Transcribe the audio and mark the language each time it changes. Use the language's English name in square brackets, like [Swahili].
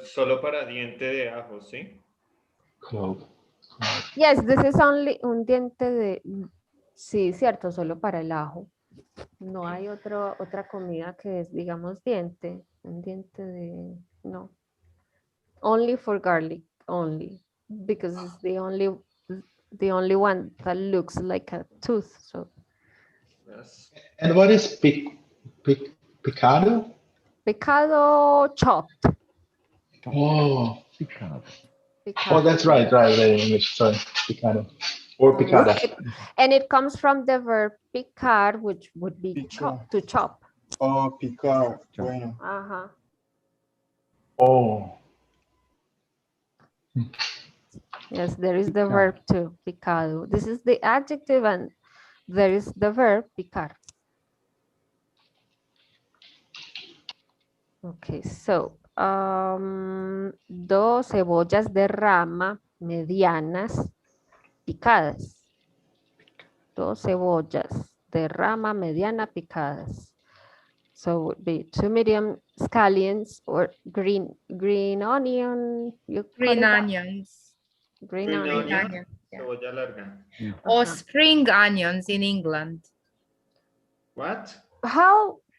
[Spanish] Solo para diente de ajo, ¿sí? [English] Clove. Yes, this is only [Spanish] un diente de... Sí, cierto, solo para el ajo. No hay otra comida que es, digamos, diente. Un diente de... [English] No. Only for garlic, only. Because it's the only one that looks like a tooth. So. Yes. And what is picado? Picado chopped. Oh. [Spanish] Picado. [English] Oh, that's right, in English. Sorry, picado or picada. And it comes from the verb picar, which would be to chop. [Spanish] Oh, picar. Bueno. Oh. [English] Yes, there is the verb too, picado. This is the adjective and there is the verb picar. Okay, so [Spanish] 2 cebollas de rama medianas picadas. 2 cebollas de rama mediana picadas. [English] So it would be 2 medium scallions or green onion. Green onions. Green onion. Yeah. [Spanish] Cebolla larga. [English] Or spring onions in England. What? How?